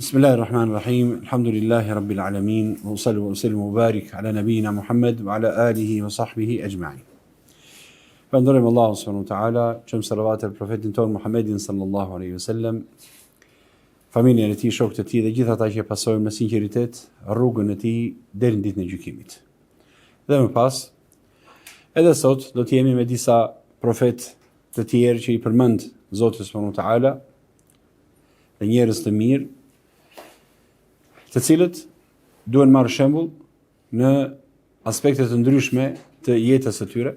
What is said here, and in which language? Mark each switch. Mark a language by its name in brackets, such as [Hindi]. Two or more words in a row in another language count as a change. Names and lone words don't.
[Arabic] بسم الله الرحمن الرحيم. الحمد لله رب العالمين. وصل وسلم وبارك على نبينا محمد وعلى آله وصحبه أجمعين. [Albanian] Falënderojmë Allahun subhanahu wa ta'ala, qëm salavat e profetin ton Muhammedin [Arabic] صلى الله عليه وسلم, [Albanian] familjen e tij, shokët e tij dhe gjithë ata që e pasojnë me sinqeritet rrugën e tij deri në ditën e gjykimit. Dhe më pas, edhe sot do të jemi me disa profet të tjerë që i përmend Zoti [Arabic] سبحانه وتعالى, [Albanian] dhe njerëz të mirë, të cilët duhen marrë shembull në aspekte të ndryshme të jetës së tyre.